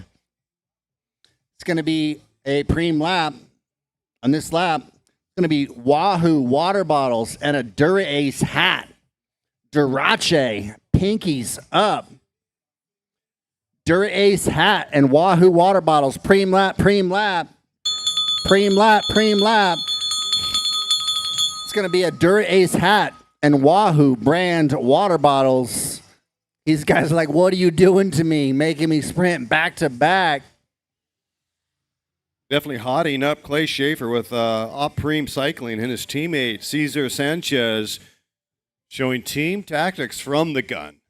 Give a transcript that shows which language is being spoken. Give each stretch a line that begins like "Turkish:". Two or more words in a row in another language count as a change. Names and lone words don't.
English: It's going to be a preem lap. On this lap, it's going to be Wahoo water bottles and a Dura-Ace hat. Durace, pinkies up. Dura-Ace hat and Wahoo water bottles. Preem lap, preem lap. Preem lap, preem lap. It's going to be a Dura-Ace hat and Wahoo brand water bottles. These guys are like, what are you doing to me? Making me sprint back to back. Definitely hotting up Clay Schaefer with Opream Cycling and his teammate Cesar Sanchez showing team tactics from the gun.